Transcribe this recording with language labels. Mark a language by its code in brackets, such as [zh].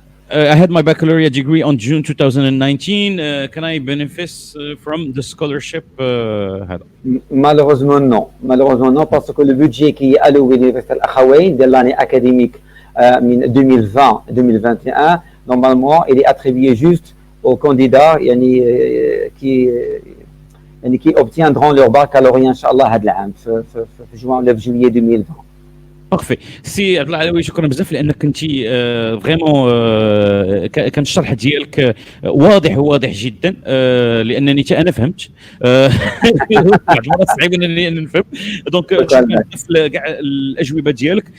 [en] I had my baccalaureate degree on June 2019. Can I benefit from the scholarship? [fr] Malheureusement non, parce que le budget qui est alloué à l'Université Akhawayn de l'année académique 2020-2021, normalement, il est attribué juste aux candidats qui obtiendront leur baccalauréat inchallah [ar] هذا العام في [fr] juin [ar] ولا في [fr] juillet 2020. [ar] بارفي. سي عبد الله العلوي شكرا بزاف لانك كنتي فريمون كان الشرح ديالك واضح جدا لانني حتى انا فهمت. بعض المرات صعيب انني نفهم. دونك شكرا كاع الاجوبه ديالك.